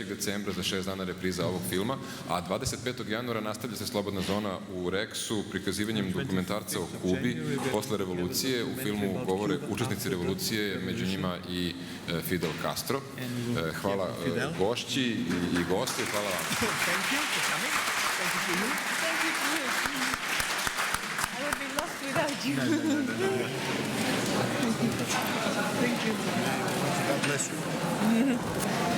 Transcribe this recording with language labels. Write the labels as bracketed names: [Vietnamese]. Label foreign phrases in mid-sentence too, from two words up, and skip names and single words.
[Serbian] decembra za 6 dana repriza ovog filma, a 25. januara nastavlja se Slobodna zona u Reksu prikazivanjem dokumentarca o Kubi posle revolucije. U filmu govore učesnici revolucije, među njima i Fidel Castro. Hvala gošći i gosti. Hvala vam. [English] Thank you for coming. Thank you for you. Thank you for you. I would be lost without you. Thank you. God bless you.